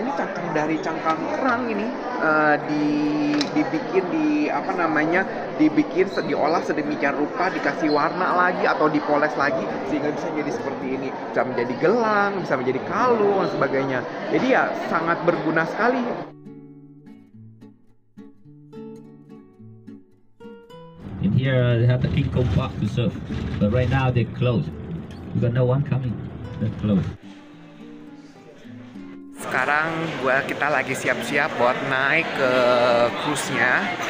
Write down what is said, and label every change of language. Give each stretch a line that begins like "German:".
Indonesian: Ini cangkang kerang ini dibikin diolah sedemikian rupa, dikasih warna lagi atau dipoles lagi sehingga bisa jadi seperti ini, bisa menjadi gelang, bisa menjadi kalung dan sebagainya. Jadi ya sangat berguna sekali.
English: In here they have the King Kong Park to serve, but right now they're closed. We got no one coming. They're closed.
Indonesian: Sekarang kita lagi siap-siap buat naik ke cruise-nya.